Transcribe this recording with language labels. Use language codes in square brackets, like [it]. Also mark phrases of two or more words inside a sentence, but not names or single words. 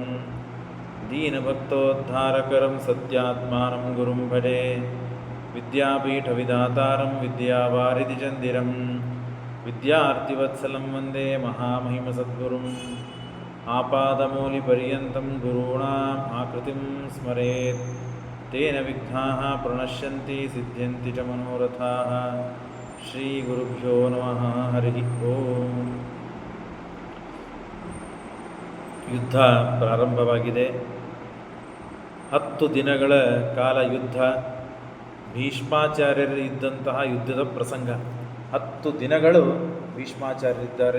[sa] दीनभक्तोद्धारकरं सत्यात्मानं गुरुं भजे विद्यापीठविधातारं विद्यावारिधिचन्दिरं विद्यार्थिवत्सलं वन्दे महामहिमसद्गुरुम् आपादमौलिपर्यन्तं गुरूणाम् आकृतिं स्मरेत् तेन विघ्नाः प्रणश्यन्ति सिद्ध्यन्ति च मनोरथाः ಶ್ರೀಗುರುಭ್ಯೋ ನಮಃ ಹರಿ ಓಂ. [kn] ಯುದ್ಧ ಪ್ರಾರಂಭವಾಗಿದೆ. 10 ದಿನಗಳ ಕಾಲ ಯುದ್ಧ. ಭೀಷ್ಮಾಚಾರ್ಯರು ಇದ್ದಂತಹ ಯುದ್ಧದ ಪ್ರಸಂಗ. 10 ದಿನಗಳು ಭೀಷ್ಮಾಚಾರ್ಯರಿದ್ದಾರೆ.